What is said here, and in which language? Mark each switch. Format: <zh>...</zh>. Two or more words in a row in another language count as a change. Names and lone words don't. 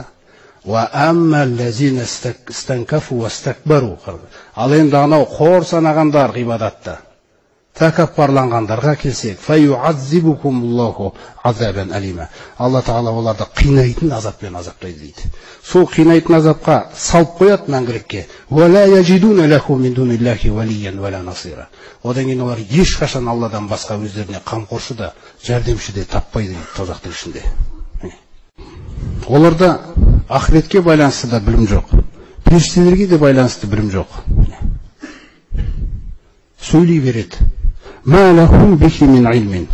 <ar>وأما الذين استنكفوا واستكبروا.</ar> <kk>Ал енді анау қор санағандар ғибадатта Тәкаппарланғандарға келсек,</kk> <ar>فيعذبهم الله عذابا أليما.</ar> <kk>Алла Тағала оларды қинайтын азаппен азаптайды дейді. Сол қинайтын азапқа салып қояды мәңгілікке.</kk> <ar>ولا يجدون له من دون الله وليا ولا نصيرا.</ar> <kk>Одан кейін олар ешқашан Алладан басқа өздеріне қамқоршы да, жәрдемші де таппайды дейді тозақтың ішінде. Оларда ақыретке байланысты да білім жоқ. Періштелерге де байланысты білім жоқ. Сөйлей береді.</kk> <ar>ما لهم به من علم.</ar>